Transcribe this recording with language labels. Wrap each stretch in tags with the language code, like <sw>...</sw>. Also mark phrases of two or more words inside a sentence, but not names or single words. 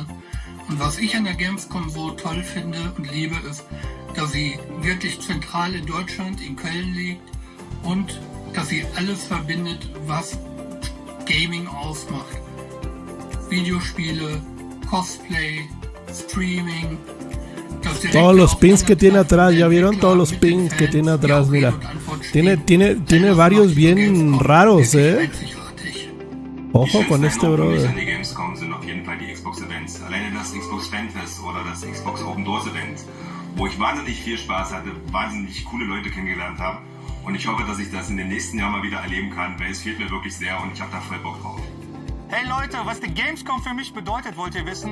<de>Und was ich an der Gamescom so toll finde und liebe, ist, dass sie wirklich zentral in Deutschland, in Köln liegt und dass sie alles verbindet, was Gaming ausmacht. Videospiele, Cosplay, Streaming.</de> <es>Todos los pins que tiene atrás, ¿ya vieron? Todos los pins que tiene atrás, mira. Tiene varios bien raros, Ojo con este brother.</es> <de>Die Gamescom sind auf jeden Fall die Xbox-Events. Alleine das Xbox Fanfest oder das Xbox Open Doors Event, wo ich wahnsinnig viel Spaß hatte, wahnsinnig coole Leute kennengelernt habe. Und ich hoffe, dass ich das in den nächsten Jahren mal wieder erleben kann, weil es fehlt mir wirklich sehr und ich habe da voll Bock drauf. Hey Leute, was die Gamescom für mich bedeutet, wollt ihr wissen?</de>